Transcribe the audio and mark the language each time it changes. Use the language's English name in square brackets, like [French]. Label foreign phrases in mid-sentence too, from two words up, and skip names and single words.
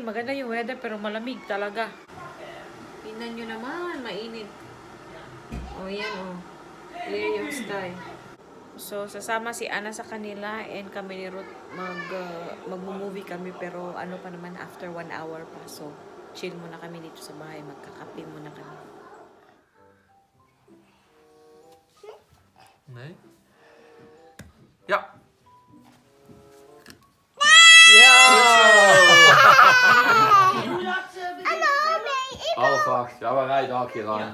[Filipino] Maganda yung weather pero malamig talaga. Tingnan nyo naman, mainit. O yan o. Clear yung sky. So, sasama si Ana sa kanila and kami ni Ruth mag-movie kami pero ano pa naman after 1 hour pa. So, chill muna kami dito sa bahay. Magkakape muna kami. [Dutch] Nee? Ja. Half 8. Ja, we rijden al een keer lang.